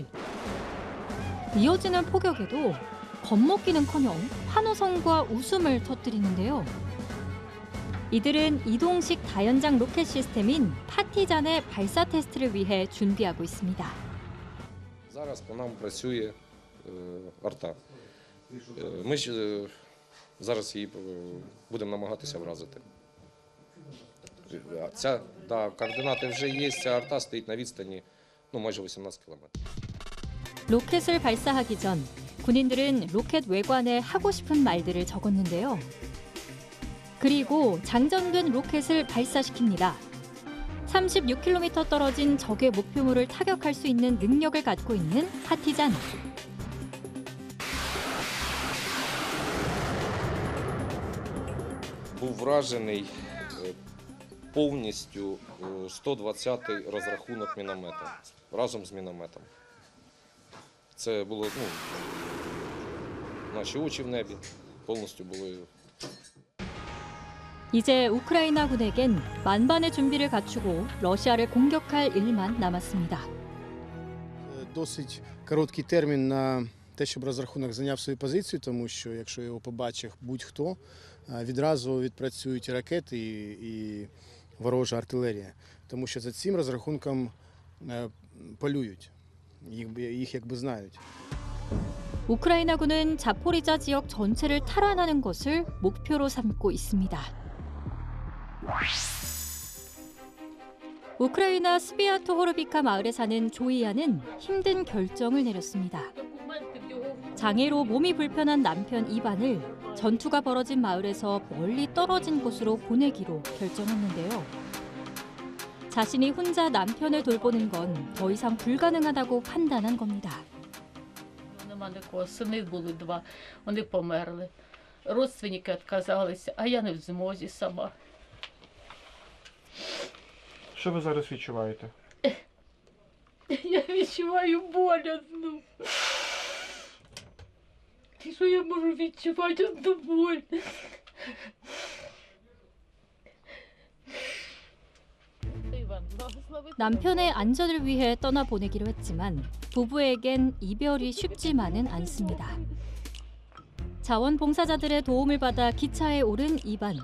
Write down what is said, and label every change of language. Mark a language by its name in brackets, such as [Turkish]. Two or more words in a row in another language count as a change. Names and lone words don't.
[Korean] 이어지는 포격에도 겁먹기는커녕 환호성과 웃음을 터뜨리는데요. 이들은 이동식 다연장 로켓 시스템인 파티잔의 발사 테스트를 위해 준비하고 있습니다. [Ukrainian] Зараз по нам працює арта. Ми зараз її будемо намагатися вразити. Координати вже є, ця арта стоїть на відстані майже 18 кілометрів. [Korean] 로켓을 발사하기 전 군인들은 로켓 외관에 하고 싶은 말들을 적었는데요. 그리고 장전된 로켓을 발사시킵니다. 36km 떨어진 적의 목표물을 타격할 수 있는 능력을 갖고 있는 파티잔. [Ukrainian] Був вражений повністю 120-й розрахунок міномета разом з мінометом. Це було, наші очі в небі повністю були. [Korean] 이제 우크라이나군에겐 만반의 준비를 갖추고 러시아를 공격할 일만 남았습니다. [Ukrainian] Досить короткий термін на те, щоб розрахунок зайняв свою позицію, тому що якщо його побачить будь-хто, відразу відпрацюють ракети і ворожа артилерія. Тому що за цим розрахунком полюють, їх якби знають. [Korean] 우크라이나군은 자포리자 지역 전체를 탈환하는 것을 목표로 삼고 있습니다. 우크라이나 스비아토 호르비카 마을에 사는 조이아는 힘든 결정을 내렸습니다. 장애로 몸이 불편한 남편 이반을 전투가 벌어진 마을에서 멀리 떨어진 곳으로 보내기로 결정했는데요. 자신이 혼자 남편을 돌보는 건 더 이상 불가능하다고 판단한 겁니다. [Ukrainian] Сини були два, вони померли. Родственники відказалися, а я не в змозі сама. Що ви зараз відчуваєте? Я відчуваю боль одну. Що я можу відчувати одну боль? [Korean] 남편의 안전을 위해 떠나보내기로 했지만 부부에겐 이별이 쉽지만은 않습니다. 자원봉사자들의 도움을 받아 기차에 오른 이반.